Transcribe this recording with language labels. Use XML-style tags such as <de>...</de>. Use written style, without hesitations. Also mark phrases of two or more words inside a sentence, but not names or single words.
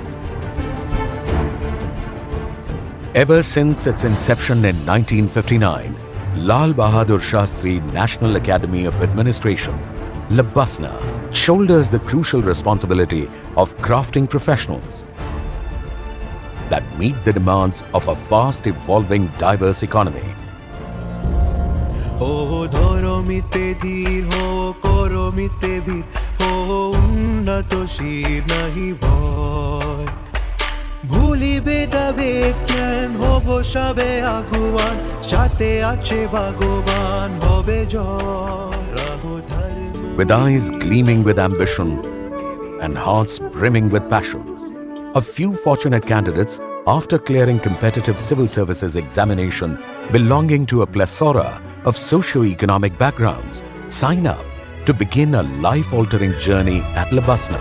<en>Ever since its inception in 1959, Lal Bahadur Shastri National Academy of Administration, Labasna, shoulders the crucial responsibility of crafting professionals that meet the demands of a fast evolving diverse economy.</en> <bn>ও, ধর্মেতে ধীর হও, কর্মেতে বীর হও, উন্নত শির নাহি ভয়. ভুলিবে তবে কেন হব সবে আগুয়ান সাথে আছে ভগবান হবে জয়।</bn> <en>With eyes gleaming with ambition and hearts brimming with passion, a few fortunate candidates, after clearing competitive civil services examination belonging to a plethora of socio-economic backgrounds, sign up to begin a life-altering journey at Labasna.</en>